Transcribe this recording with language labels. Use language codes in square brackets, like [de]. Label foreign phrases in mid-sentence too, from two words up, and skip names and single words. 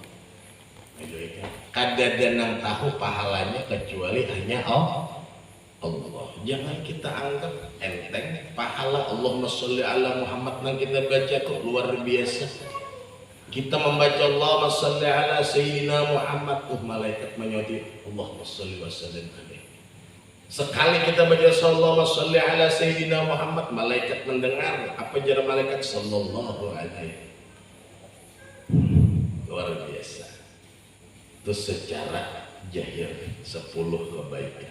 [bjn] Kada dan tahu pahalanya kecuali hanya Allah. Jangan kita anggap enteng pahala [ar] اللهم صل على محمد [bjn] yang kita baca kok luar biasa. Kita membaca [ar] اللهم صل على سيدنا محمد, [bjn] malaikat menyoti [ar] اللهم صل وسلم عليه. [bjn] Sekali kita baca [ar] اللهم صل على سيدنا محمد, [bjn] malaikat mendengar. Apa jar malaikat? [ar] صلى الله عليه. [bjn] Luar biasa. Itu secara jahir 10 kebaikan.